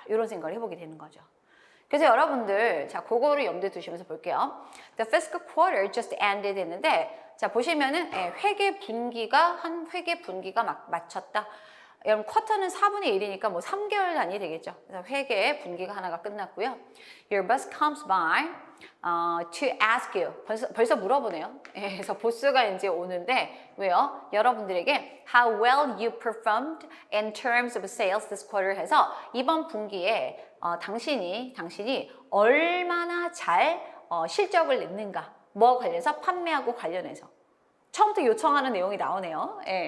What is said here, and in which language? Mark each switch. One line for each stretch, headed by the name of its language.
Korean: 이런 생각을 해보게 되는 거죠. 그래서 여러분들 자 그거를 염두에 두시면서 볼게요.
English: The fiscal quarter just ended
Korean: 했는데 자 보시면은 회계 분기가 한 회계 분기가 막 마쳤다. 여러분 쿼터는 4분의 1이니까 뭐 3개월 단위 되겠죠. 그래서 회계 분기가 하나가 끝났고요.
English: Your boss comes by to ask you.
Korean: 벌써 물어보네요. 그래서 보스가 이제 오는데 왜요? 여러분들에게
English: how well you performed in terms of sales this quarter
Korean: 해서 이번 분기에 당신이 얼마나 잘 실적을 냈는가 뭐 관련해서 판매하고 관련해서 처음부터 요청하는 내용이 나오네요.